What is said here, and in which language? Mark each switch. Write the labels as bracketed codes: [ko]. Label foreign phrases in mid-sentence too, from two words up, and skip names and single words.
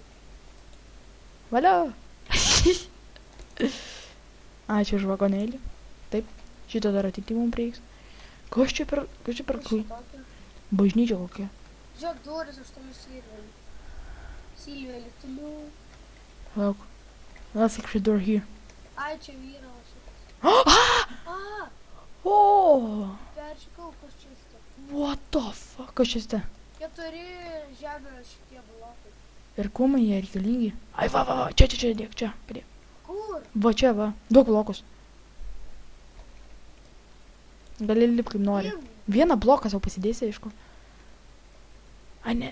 [lt] Valio. Ačiū už vagonėlį. Taip, šito dar ateity mums reiks. Kas čia per kai? Bažnyčia kokia. Žiūrėk, duris, aš turiu silverį. Silverį, toliau. Lauk. [en] Let's secret door here. [lt] Ai, čia vyras. Oh! Peršikau, kas čia sta. [en] What the fuck? [lt] Kas čia sta? 4 žemės šitie blokai. Ir kuo man jie reikalingi? Ai, va, čia, dėk, čia, pridėk. Kur? Va čia, va, duok blokus. Gali lipti kaip nori. Vieną bloką savo pasidėsi, aišku. Ai, ne.